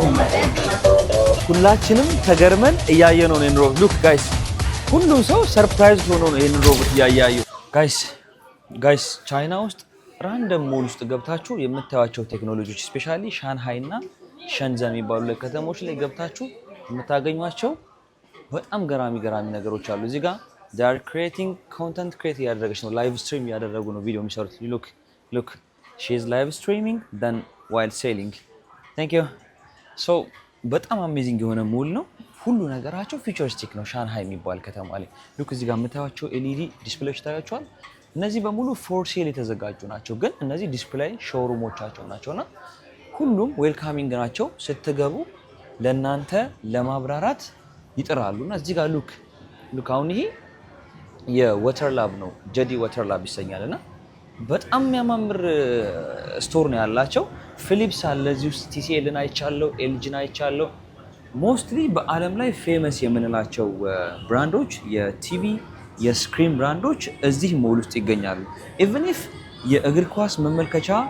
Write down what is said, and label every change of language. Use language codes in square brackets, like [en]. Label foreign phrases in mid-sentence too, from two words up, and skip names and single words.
[am] ሁላችንም ተገርመን እያየነው ነው ሮቦት። [en] look guys [am] ሁሉም ሰው ሰርፕራይዝ ሆኖ ነው ይሄን ሮቦት እያያዩ። ጋይስ ቻይና ውስጥ [en] random mall [am] ውስጥ ገብታችሁ የምታዩቸው ቴክኖሎጂዎች ስፔሻሊ ሻንሃይ እና ሸንዘን የሚባሉ ከተሞች ላይ ገብታችሁ የምታገኟቸው በጣም ገራሚ ነገሮች አሉ። እዚህ ጋር [en] they are creating content create [am] እያደረገች ነው። [en] live stream [am] እያደረጉ ነው ቪዲዮ የሚሰሩት። [en] look she is live streaming then while selling. thank you so [am] በጣም አሜዚንግ የሆነ ሞል ነው። ሁሉ ነገራቸው ፊቸሪስቲክ ነው። ሻንሃይ የሚባል ከተማ ላይ ሉክ እዚህ ጋር የምታዩቸው ኤልኢዲ ዲስፕሌዎች ታያቸዋል። እነዚህ በሙሉ [en] for sale [am] የተዘጋጁ ናቸው፣ ግን እነዚህ ዲስፕሌይ ሾሩሞቻቸው ናቸውና ሁሉም ዌልካሚንግ ናቸው። ስትገቡ ለእናንተ ለማብራራት ይጥራሉና እዚህ ጋር ሉክ አሁን ይሄ የወተር ላብ ነው፣ ጀዲ ወተር ላብ ይሰኛልና በጣም የሚያማምር ስቶር ነው ያላቸው። ፊሊፕስ አለ እዚህ ውስጥ፣ ቲሲኤልን አይቻለው፣ ኤልጂን አይቻለው። ሞስትሊ በዓለም ላይ ፌመስ የምንላቸው ብራንዶች የቲቪ የስክሪን ብራንዶች እዚህ ሞል ውስጥ ይገኛሉ። [en] even if [am] የእግር ኳስ መመልከቻ